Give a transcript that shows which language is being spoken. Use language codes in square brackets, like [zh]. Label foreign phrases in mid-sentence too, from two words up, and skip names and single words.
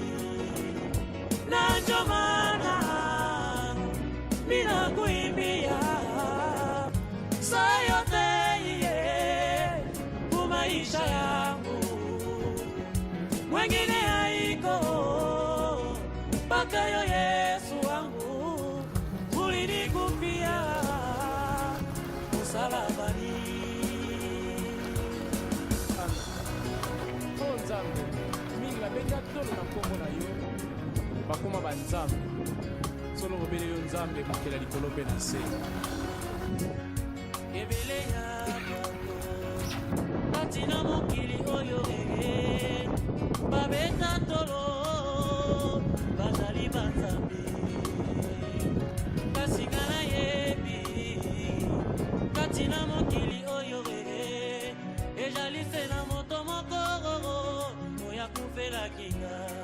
[sw] Na ndio maana mina kuimbia saa yote kumaisha yangu, mwengine haiko mpaka ya Yesu wangu ulinikufia msalabani. [ln] Nzambe mingi babenga tolo na kombo na yo bakoma banzambe solo bobele yo nzambe mokela likolo mpe na se. Ebele ya batina mokili oyo babeta tolo bazali banzambe, kasi ngana yebi katina mokili oyo ejalise na moto moko oya kufela kinga